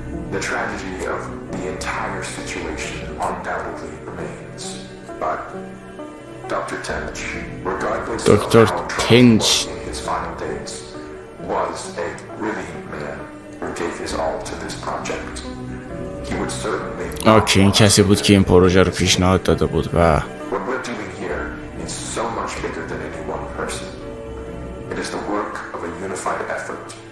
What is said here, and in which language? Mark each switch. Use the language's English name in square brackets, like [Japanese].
[English] The tragedy of the entire situation undoubtedly remains, but Dr. Tench, regardless of Dr. how Tench. troubled in his final days, was a brilliant man who gave his all to this project. He would certainly. [Persian] اوکی این کسی بود که این پروژه رو پیشنهاد داده بود و [English] What we're doing here is so much bigger than any one person. It is the work of a unified effort.